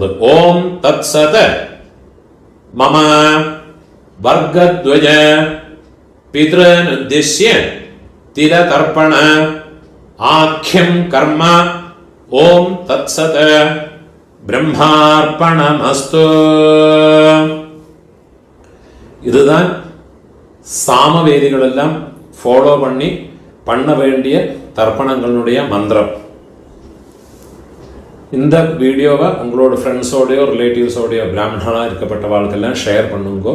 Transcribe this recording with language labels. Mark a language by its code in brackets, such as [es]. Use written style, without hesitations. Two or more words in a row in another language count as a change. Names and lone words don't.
[sa] ഓം തത്സത് മമ വർഗദ്വയ പിതൃനുദ്ദിശ്യ തിലതർപ്പണ ആഖ്യം കർമ്മ. ഓം തത്സത് ബ്രഹ്മാർപ്പണമസ്തു. [ta] இதுதான் சாமவேதிகள் எல்லாம் ஃபாலோ பண்ண வேண்டிய தர்ப்பணங்களுடைய மந்திரம். இந்த வீடியோவை உங்களோட ஃப்ரெண்ட்ஸோடையோ ரிலேட்டிவ்ஸோடையோ பிராமணனாக இருக்கப்பட்ட வாழ்க்கெல்லாம் ஷேர் பண்ணுங்கோ.